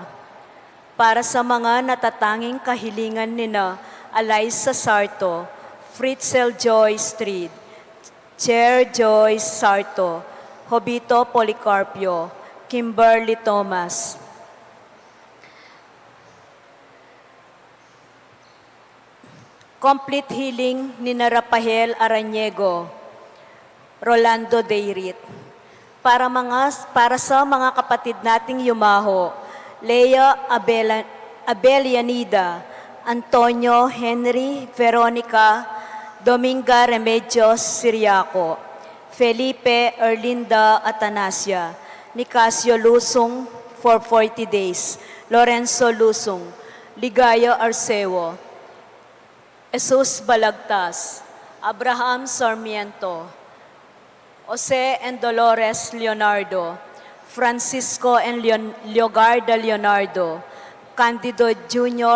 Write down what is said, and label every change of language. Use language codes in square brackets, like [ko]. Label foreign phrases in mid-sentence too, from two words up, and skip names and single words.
[tl] Para sa mga natatanging kahilingan nina Eliza Sarto, Fritzel Joy Street, Chair Joyce Sarto, Hobito Policarpio, Kimberly Thomas. Complete healing ni Rapahel Aranyego, Rolando Deirit. Para sa mga kapatid nating yumaho, Lea Abelianida, Antonio Henry Veronica Dominga Remedios Siriaco, Felipe Erlinda Atanasia, Nicasio Lusong [en] for 40 days, [tl] Lorenzo Lusong, Ligayo Arceo, Jesus Balagtas, Abraham Sarmiento, Jose and Dolores Leonardo, Francisco and Leogarda Leonardo, Candido Jr.